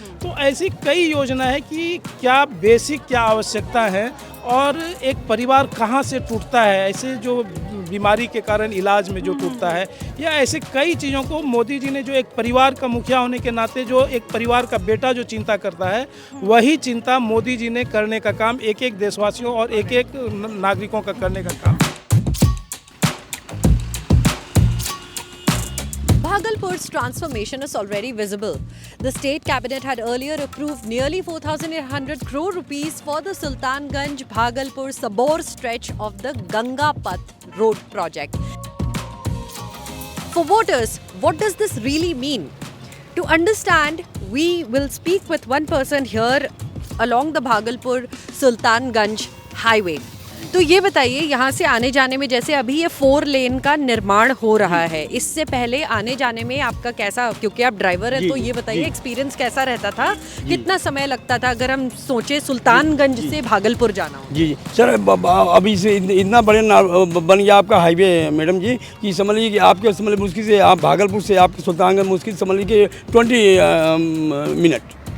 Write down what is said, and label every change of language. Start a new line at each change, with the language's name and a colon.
Hindi: तो ऐसी कई योजना है कि क्या बेसिक क्या आवश्यकता है और एक परिवार कहाँ से टूटता है, ऐसे जो बीमारी के कारण इलाज में जो टूटता है, या ऐसे कई चीज़ों को मोदी जी ने जो एक परिवार का मुखिया होने के नाते जो एक परिवार का बेटा जो चिंता करता है, वही चिंता मोदी जी ने करने का काम एक एक देशवासियों और एक एक नागरिकों का करने का काम।
English: Bhagalpur's transformation is already visible. The state cabinet had earlier approved nearly 4,800 crore rupees for the Sultanganj Bhagalpur Sabor stretch of the Ganga Path road project. For voters, what does this really mean? To understand, we will speak with one person here along the Bhagalpur Sultanganj highway.
Hindi: तो ये बताइए, यहाँ से आने जाने में जैसे अभी ये 4 लेन का निर्माण हो रहा है, इससे पहले आने जाने में आपका कैसा, क्योंकि आप ड्राइवर हैं, तो ये बताइए एक्सपीरियंस कैसा रहता था, कितना समय लगता था अगर हम सोचे सुल्तानगंज से भागलपुर जाना हो? जी सर, अभी से इतना बड़े बन गया आपका हाईवे मैडम जी कि समझ लीजिए कि आपके समझ मुश्किल से आप भागलपुर से आपके सुल्तानगंज मुश्किल समझ लीजिए 20 मिनट